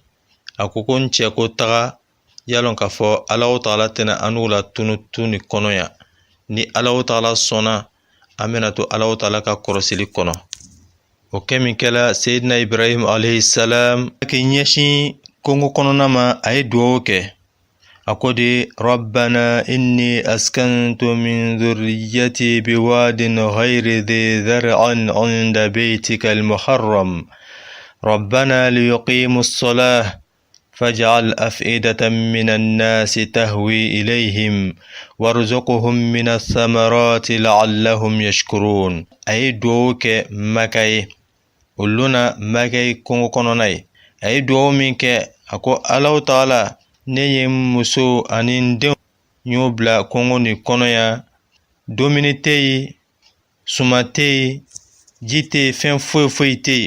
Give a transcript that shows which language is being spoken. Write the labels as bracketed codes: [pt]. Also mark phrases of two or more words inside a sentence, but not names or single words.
[bm] A ko n cɛ ko taga, yalɔn k'a fɔ Alahu Ta'ala tɛna an n'u la tunu tu ni kɔnɔ yan. Ni Alahu Ta'ala sɔnna, an bɛna to Alahu Ta'ala ka kɔrɔsili kɔnɔ. O kɛ min kɛla Seydina Ibrahim [ar] عليه السلام [bm] a k'i ɲɛsin kongo kɔnɔna ma, a ye duwawu kɛ. A ko de, [ar] ربنا إني أسكنت من ذريتي بواد غير ذي زرع عند بيتك المحرم. ربنا ليقيموا الصلاة فاجعل أفئدة من الناس تهوي إليهم وارزقهم من الثمرات لعلهم يشكرون. [bm] A ye duwawu kɛ Maka ye. O lona Maka ye kongo kɔnɔna ye. A ye duwawu min kɛ, a ko Alahu Ta'ala, ne ye muso ani n denw y'o bila kongo ni kɔnɔ yan, dumuni tɛ yen, suma tɛ yen, ji tɛ yen, fɛn foyi foyi tɛ yen.